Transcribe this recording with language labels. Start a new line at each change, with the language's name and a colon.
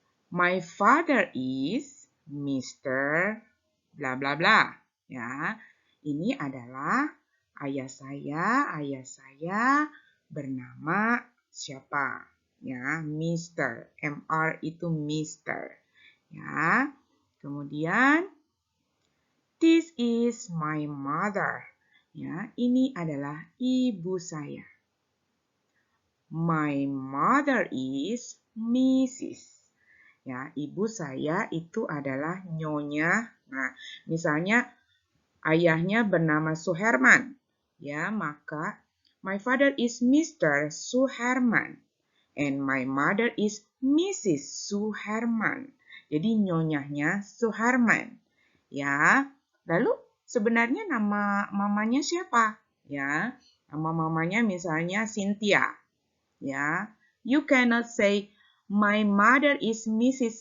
English: My father is Mr.
Indonesian: bla bla bla, ya. Ini adalah ayah saya bernama siapa? Ya, Mr. MR itu Mr. Ya.
English: Kemudian this is my mother.
Indonesian: Ya, ini adalah ibu saya.
English: My mother is Mrs.
Indonesian: Ya, ibu saya itu adalah Nyonya. Nah, misalnya ayahnya bernama Suherman. Ya, maka
English: my father is Mr. Suherman and my mother is Mrs.
Indonesian: Suherman. Jadi nyonyahnya Suherman. Ya. Lalu sebenarnya nama mamanya siapa? Ya. Nama mamanya misalnya Cynthia. Ya.
English: You cannot say my mother is Mrs.